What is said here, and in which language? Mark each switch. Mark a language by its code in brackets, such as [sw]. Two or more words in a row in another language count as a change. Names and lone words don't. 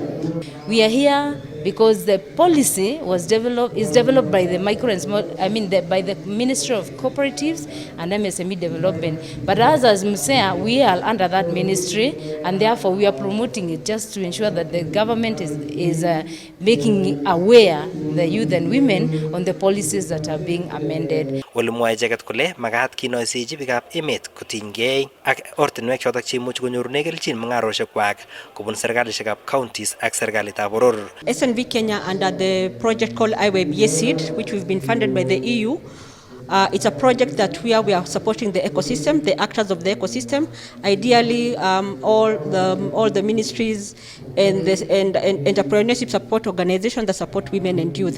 [en] We are here because the policy is developed by the micro and small, by the Ministry of Cooperatives and MSME Development. But as MSEA, we are under that ministry, and therefore we are promoting it just to ensure that the government is making aware the youth and women on the policies that are being amended. [kln] Walimwae icheket kole makat kinoisechi biikab emet kotinygei ak ortinwek chotok cheimuch konyorune kelchin mung'arosiekwak kobun serkalisiekab counties ak serikalitab boror. [en] SNV Kenya under the project called IWEB Yesid, which we've been funded by the EU, It's a project that we are supporting the ecosystem, the actors of the ecosystem, ideally all the ministries and entrepreneurship support organizations that support women and youth.